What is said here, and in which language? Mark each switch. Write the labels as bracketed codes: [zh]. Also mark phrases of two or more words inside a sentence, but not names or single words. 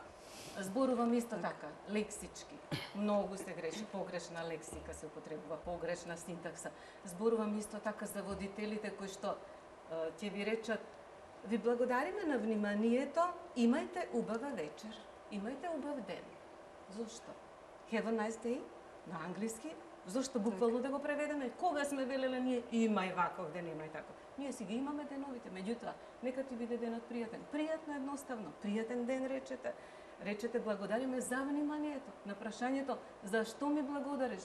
[mk] Зборувам исто така, лексички. Многу се греши, погрешна лексика се употребува, погрешна синтакса. Зборувам исто така за водителите кои што ќе ви речат: ви благодариме на вниманието, имајте убава вечер, имајте убав ден. Зошто? [en] Have a nice day [mk] на англиски. Зошто буквално да го преведеме? Кога сме велеле ние имај ваков ден, имај тако. Ние си ги имаме деновите, меѓутоа нека ти биде денот пријатен. Пријатно едноставно, пријатен ден речете. Речете благодариме за вниманието. На прашањето зашто ми благодариш?